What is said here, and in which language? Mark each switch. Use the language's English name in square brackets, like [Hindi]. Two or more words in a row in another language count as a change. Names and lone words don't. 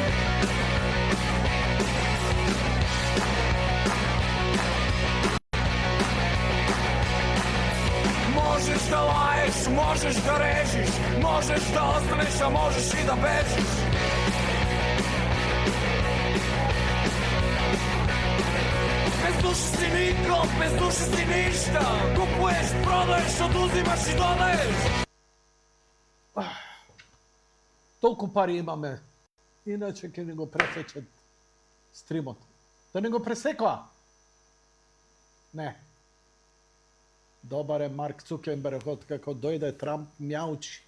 [Serbian] Možeš da laješ, možeš da režiš, možeš da ostaneš, a možeš i da bežiš. Bez duše si niko, bez duše si ništa. Kupuješ, prodaješ, oduzimaš i dodaješ. [Macedonian] Толку пари имаме, иначе ќе не го пресечат стримот. Да не го пресеква? Не. Добар е Марк Цукерберг, од како дојде Трамп мјаучи.